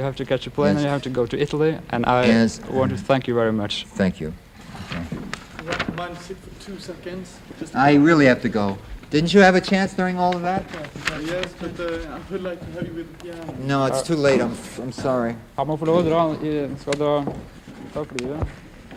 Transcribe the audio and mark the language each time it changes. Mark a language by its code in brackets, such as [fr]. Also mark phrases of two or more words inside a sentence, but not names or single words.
[en] you have to catch a plane Yes. and you have to go to Italy, and I Yes. want to thank you very much. Thank you. Mind sit for 2 seconds? Just I really have to go. Didn't you have a chance during all of that? yes, but I would like to help you with the piano. No, it's too late. I'm sorry. [no] Han må få lov å dra, skal dra flyet.